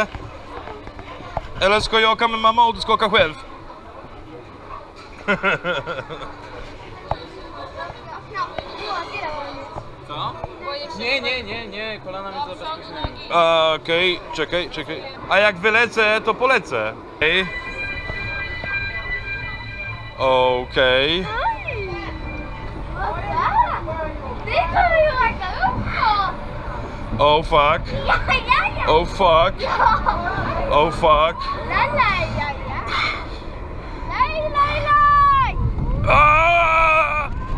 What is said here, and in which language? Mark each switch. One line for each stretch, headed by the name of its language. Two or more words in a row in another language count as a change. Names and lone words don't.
Swedish: Eller ska jag komma med mamma och du ska åka själv?
Polish: Co? Nie, kolana mnie zabezpieczają. Okej, czekaj. A jak wylecę, to polecę. Okej.
English: Oh fuck. Oh fuck. Oh fuck. Ah!